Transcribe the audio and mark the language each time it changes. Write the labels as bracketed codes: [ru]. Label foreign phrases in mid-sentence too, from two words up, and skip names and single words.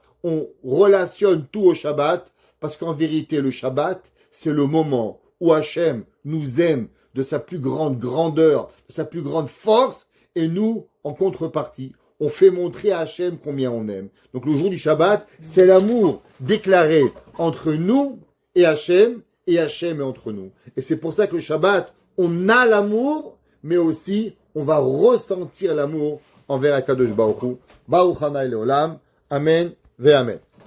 [fr] on relationne tout au Shabbat, parce qu'en vérité, le Shabbat, c'est le moment où Hachem nous aime de sa plus grande grandeur, de sa plus grande force, et nous, en contrepartie, on fait montrer à Hachem combien on aime. Donc le jour du Shabbat, c'est l'amour déclaré entre nous et Hachem est entre nous. Et c'est pour ça que le Shabbat, on a l'amour, mais aussi on va ressentir l'amour envers [he] הקדוש ברוך הוא. ברוך השם לעולם. אמן ואמן.